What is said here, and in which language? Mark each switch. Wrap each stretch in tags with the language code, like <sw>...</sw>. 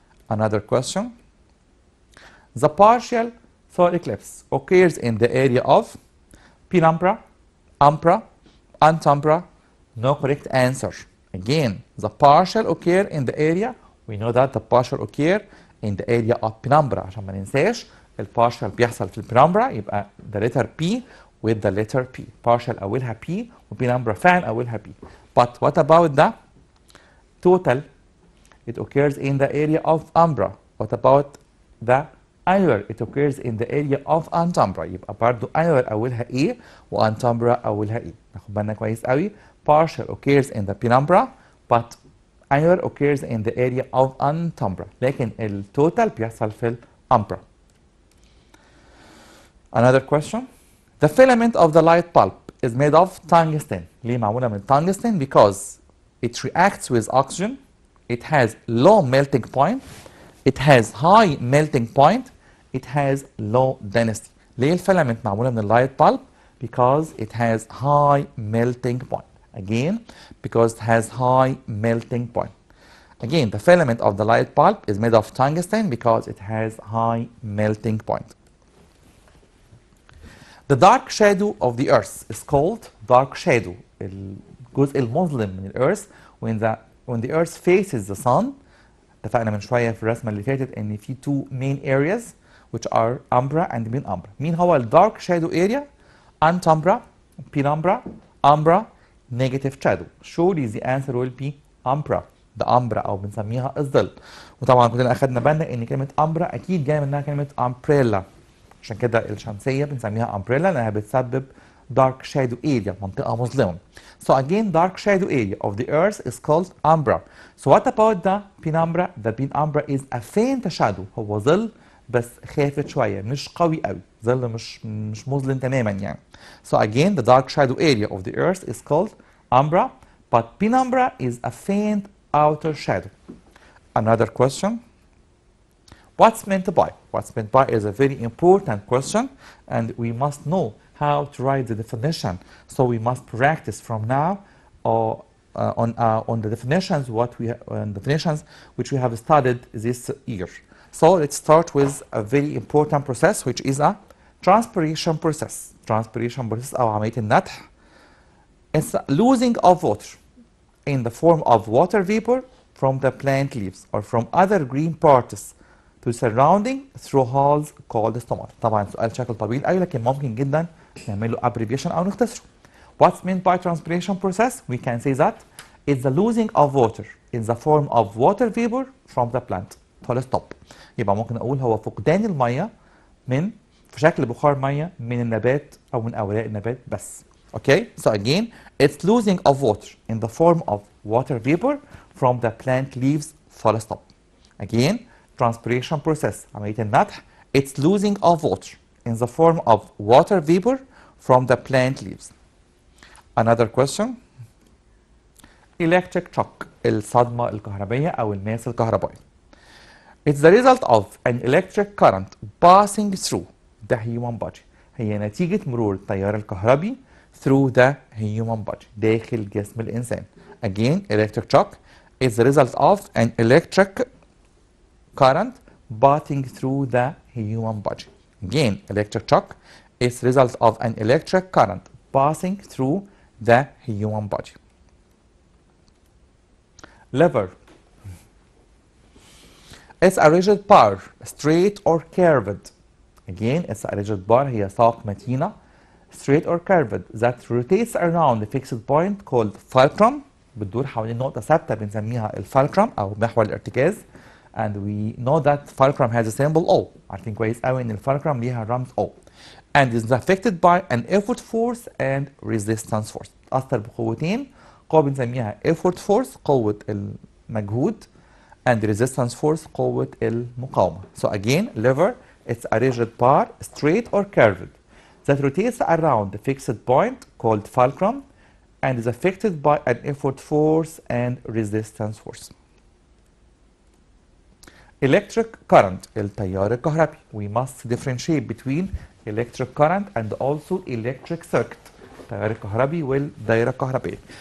<en>Another question. The partial solar eclipse occurs in the area of penumbra, umbra, antumbra. No correct answer. Again, the partial occur in the area. We know that the partial occur in the area of penumbra.</en> <ar>عشان ما ننساش البارشال بيحصل في البينامبرا يبقى</ar> <en>the letter P with the letter P.</en> <ar>partial أولها P وبينامبرا فعلا أولها P.</ar> <en>But what about the total? It occurs in the area of umbra. What about the annular? It occurs in the area of antumbra.</en> <ar>يبقى برضه annular أولها A وانتمبرا أولها E. ناخد بالنا كويس قوي.</ar> <en>Partial occurs in the penumbra but annular occurs in the area of antumbra.</en> <ar>لكن التوتال بيحصل في الأمبرا.</ar> <en>Another question. The filament of the light bulb is made of tungsten.</en> <ar>ليه معمولة من tungsten?</ar> <en>Because it reacts with oxygen. It has low melting point. It has high melting point. It has low density.</en> <ar>ليه الفيلامنت معمولة من اللايت bulb?</ar> <en>Because it has high melting point. Again, because it has high melting point. Again, the filament of the light bulb is made of tungsten because it has high melting point. The dark shadow of the earth is called dark shadow.</en> <ar>الجزء المظلم من الأرث</ar> <en>when the earth faces the sun.</en> <ar>اتفقنا من شوية في الرسمة اللي فاتت إن في</ar> <en>two main areas which are umbra and penumbra.</en> <ar>مين هو ال dark shadow area?</ar> <en>Antumbra, penumbra, umbra, negative shadow. Surely the answer will be umbra.</en> <ar>ده umbra أو بنسميها الظل. وطبعا كلنا أخدنا بالنا إن كلمة umbra أكيد جاية منها كلمة umbrella. عشان كده الشمسية بنسميها umbrella لأنها بتسبب dark shadow area منطقة مظلمة.</ar> <en>So again, dark shadow area of the earth is called umbra. So what about the penumbra? The penumbra is a faint shadow.</en> <ar>هو ظل بس خافت شوية مش قوي قوي. ظل مش مظلم تماما يعني.</ar> <en>So again, the dark shadow area of the earth is called umbra, but penumbra is a faint outer shadow. Another question. What's meant by? What's meant by is a very important question, and we must know how to write the definition. So we must practice from now on the definitions definitions which we have studied this year. So let's start with a very important process which is a transpiration process. Transpiration process</en> <ar>أو عملية النتح.</ar> <en>It's a losing of water in the form of water vapor from the plant leaves or from other green parts to surrounding through holes called stomata.</en> <ar>طبعا سؤال شكل طويل أوي لكن ممكن جدا نعمل له abbreviation أو نختصره.</ar> <en>What's meant by transpiration process? We can say that it's the losing of water in the form of water vapor from the plant. full stop.</en> <ar>يبقى ممكن أقول هو فقدان المية في شكل بخار مية من النبات أو من أوراق النبات بس.</ar> <en>Okay? So again, it's losing of water in the form of water vapor from the plant leaves full stop. Again, transpiration process</en> <ar>عملية النتح.</ar> <en>It's losing of water in the form of water vapor from the plant leaves. Another question. Electric shock</en> <ar>الصدمة الكهربية أو الماس الكهربائي.</ar> <en>It's the result of an electric current passing through the human body.</en> <ar>هي نتيجة مرور التيار الكهربي</ar> <en>through the human body</en> <ar>داخل جسم الإنسان.</ar> <en>Again, electric shock is the result of an electric current passing through the human body. Again, electric shock is the result of an electric current passing through the human body. Lever. It's a rigid bar, straight or curved. Again, it's a rigid bar,</en> <ar>هي ساق متينة,</ar> <en>straight or curved, that rotates around a fixed point called fulcrum.</en> <ar>بتدور حوالين نقطة ثابتة بنسميها الفالكرم أو محور الارتكاز.</ar> <en>And we know that fulcrum has a symbol O.</en> <ar>عارفين كويس قوي إن الفالكرم ليها رمز O.</ar> <en>And is affected by an effort force and resistance force.</en> <ar>تأثر بقوتين، قوة بنسميها effort force قوة المجهود and resistance force قوة المقاومة.</ar> <en>So again, lever, it's a rigid bar, straight or curved, that rotates around a fixed point called fulcrum and is affected by an effort force and resistance force. Electric current,</en> <ar>التيار الكهربي.</ar> <en>We must differentiate between electric current and also electric circuit.</en> <ar>التيار الكهربي والدائرة الكهربية.</ar>